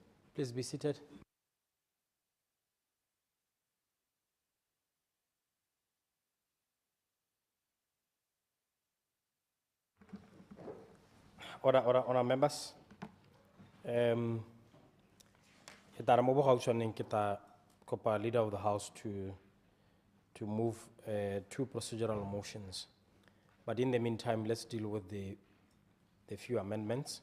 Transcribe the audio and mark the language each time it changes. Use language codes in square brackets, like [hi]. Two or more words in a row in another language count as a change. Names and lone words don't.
[en] Please be seated. Order, members. [tn] Kita mo bohausoning kita kopa [en] leader of the house to move 2 procedural motions. But in the meantime, let's deal with the few amendments.